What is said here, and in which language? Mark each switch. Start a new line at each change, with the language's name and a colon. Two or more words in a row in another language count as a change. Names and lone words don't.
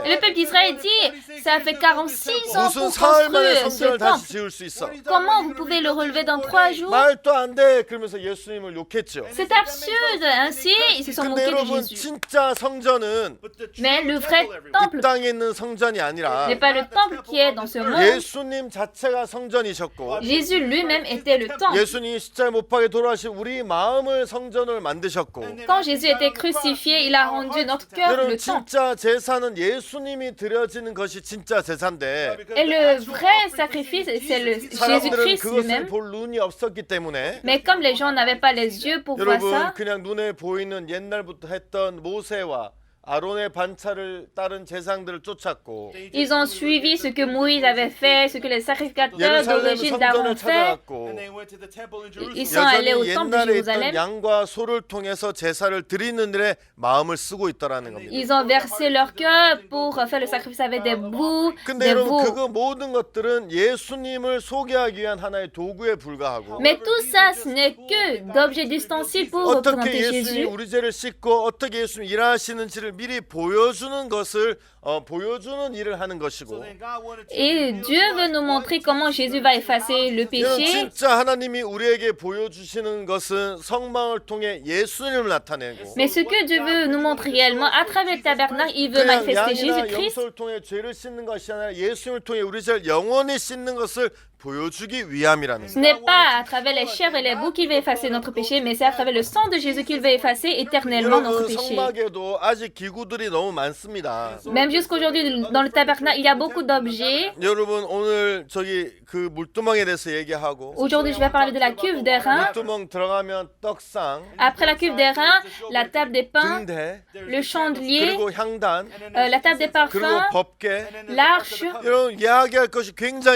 French: Et le peuple d'Israël dit, ça fait 46 ans
Korean: 무슨
French: pour
Korean: 사흘 만에
French: construire ce
Korean: 성전을 다시
French: temple.
Korean: 지을 수 있어?
French: Comment vous pouvez le relever dans 3 jours?
Korean: 말도 안 돼. 그러면서 예수님을 욕했죠.
French: C'est absurde. Ainsi, ils se sont
Korean: 근데
French: moqués de
Korean: 여러분
French: Jésus.
Korean: 진짜 성전은
English: But the
French: Mais
English: true
French: le vrai
English: temple, everyone,
Korean: 이
French: temple
Korean: 땅에 있는 성전이 아니라
French: n'est pas le temple qui est dans ce monde.
Korean: 예수님 자체가 성전이셨고
French: Jésus lui-même était le temple.
Korean: 예수님이 십자가에 못 박에 돌아가신 우리 마음을 성전을 만드셨고
French: Quand Jésus était crucifié, il a rendu notre cœur
Korean: 여러분
French: le temple.
Korean: 진짜 제사는 예수님이 드려지는 것이 진짜 제사인데
French: Et le vrai sacrifice, c'est le
Korean: 사람들은
French: Jésus-Christ
Korean: 그것을
French: lui-même.
Korean: 볼 눈이 없었기 때문에
French: Mais comme les gens n'avaient pas les yeux pour voir
Korean: 여러분
French: ça,
Korean: 그냥 눈에 보이는 옛날부터 했던 모세와 아론의 반차를 따른 제사장들을 쫓았고
French: ils ont suivi ce que Moïse avait fait, ce que les sacrificateurs
Korean: 예루살렘
French: d'origine
Korean: 성전을
French: d'Aaron fait.
Korean: 찾아갔고
English: and they went to the temple in
French: Ils
English: Jerusalem.
French: sont allés au
Korean: 여전히
French: temple de
Korean: 옛날에 있던
French: Jérusalem.
Korean: 양과 소를 통해서 제사를 드리는 일에 마음을 쓰고 있더라는 겁니다.
French: Ils ont versé leur cœur pour faire le sacrifice avec des bouts,
Korean: 근데
French: des
Korean: 여러분
French: veaux.
Korean: 그거 모든 것들은 예수님을 소개하기 위한 하나의 도구에 불과하고
French: Mais tout ça, ce n'est que d'objets d'ustensiles pour
Korean: 어떻게
French: représenter
Korean: 예수님이
French: Jésus.
Korean: 우리 죄를 씻고 어떻게 예수님이 일하시는지를 미리 보여주는 것을 보여주는 일을 하는 것이고
English: Then God wanted to
French: Et Dieu veut nous montrer comment Jésus va effacer le
Korean: 여러분
French: péché.
Korean: 진짜 하나님이 우리에게 보여주시는 것은 성막을 통해 예수님을 나타내고
French: Mais ce que Dieu veut nous montrer réellement à travers le tabernacle, il veut
Korean: 그냥
French: manifester
Korean: 양이나
French: Jésus-Christ.
Korean: 염소를 통해 죄를 씻는 것이 아니라 예수님을 통해 우리 죄를 영원히 씻는 것을 보여주기 위함이라는
French: Ce
Korean: 거예요.
French: n'est pas à travers les chairs et les bouts qu'il veut effacer notre péché, mais c'est à travers le sang de Jésus qu'il veut effacer éternellement notre
Korean: 여러분
French: péché.
Korean: 성막에도 아직 기구들이 너무 많습니다.
French: Même jusqu'aujourd'hui, dans le tabernacle, il y a beaucoup d'objets.
Korean: 여러분 오늘 저기 그 물두멍에 대해서 얘기하고
French: Aujourd'hui, je vais parler de la cuve d'airain.
Korean: 물두멍 들어가면 떡상,
French: Après la cuve d'airain, la table des pains,
Korean: 등대,
French: le chandelier,
Korean: 그리고 향단,
French: la table des
Korean: 그리고
French: parfums,
Korean: 법궤.
French: l'arche.
Korean: 여러분 이야기할 것이 굉장히